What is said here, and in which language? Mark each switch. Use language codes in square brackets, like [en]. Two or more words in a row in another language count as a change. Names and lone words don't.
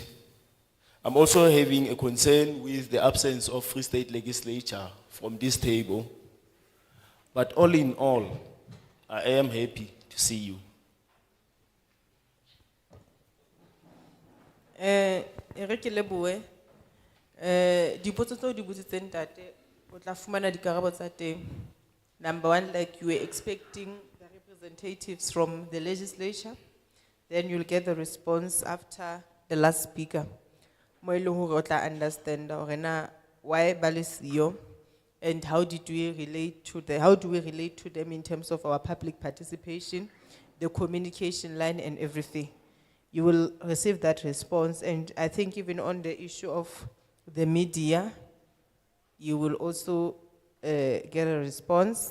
[en] I'm also having a concern with the absence of Free State legislature from this table. But all in all, I am happy to see you. [st] Eric Leboe, dipotso tseo di botsitseng ntate, o tla fumana dikarabo tsa teng. [en] Number one, like you were expecting the representatives from the legislature, then you'll get the response after the last speaker. [st] Mo e leng hore o tla understand hore na why ba le siyo, [en] and how do we relate to them in terms of our public participation, the communication line and everything. You will receive that response, and I think even on the issue of the media, you will also get a response.